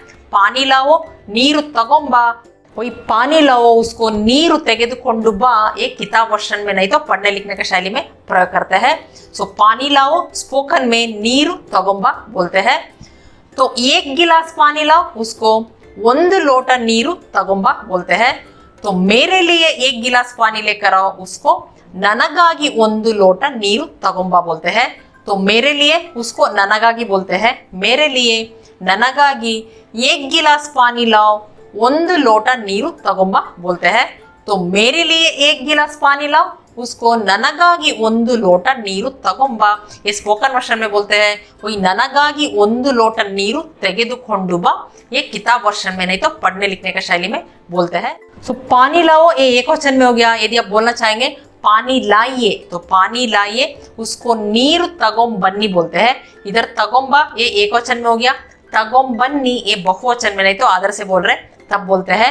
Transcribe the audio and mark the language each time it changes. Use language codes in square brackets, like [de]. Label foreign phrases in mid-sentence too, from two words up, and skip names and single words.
[hi] पानी लाओ [kn] ನೀರು ತಗೊಂಬಾ। [hi] वही पानी लाओ उसको [kn] ನೀರು ತೆಗೆದುಕೊಂಡು ಬಾ [hi] एक किताब वर्जन में, नहीं तो पढ़ने लिखने का शैली में प्रयोग करते हैं। सो पानी लाओ स्पोकन में [kn] ನೀರು ತಗೊಂಬಾ [hi] बोलते हैं। तो एक गिलास पानी लाओ उसको [kn] ಒಂದು ಲೋಟ ನೀರು ತಗೊಂಬಾ [hi] बोलते हैं। तो मेरे लिए एक गिलास पानी लेकर आओ, उसको [kn] ನನಗಾಗಿ ಒಂದು ಲೋಟ ನೀರು ತಗೊಂಬಾ [hi] बोलते हैं। तो मेरे लिए उसको ನನಗಾಗಿ बोलते हैं। मेरे लिए ನನಗಾಗಿ एक गिलास पानी लाओ, [kn] ಒಂದು ಲೋಟ ನೀರು ತಗೊಂಬಾ [hi] बोलते हैं। तो मेरे लिए एक गिलास पानी लाओ, उसको [kn] ನನಗಾಗಿ ಒಂದು ಲೋಟ ನೀರು ತಗೊಂಬಾ [hi] ये [en] spoken version [hi] में बोलते हैं। वही [kn] ನನಗಾಗಿ ಒಂದು ಲೋಟ ನೀರು ತೆಗೆದುಕೊಂಡು ಬಾ [hi] ये किताब वर्जन में, नहीं तो पढ़ने लिखने का शैली में बोलते हैं। तो पानी लाओ ये एक वचन में हो गया। यदि आप बोलना चाहेंगे पानी लाइए, तो पानी लाइए उसको [kn] ನೀರು ತಗೊಂ ಬನ್ನಿ [hi] बोलते हैं। इधर तगोंबा ये एक वचन में हो गया। [kn] ತಗೊಂ ಬನ್ನಿ [hi] ये बहुवचन में, नहीं तो आदर से बोल रहे तब बोलते हैं।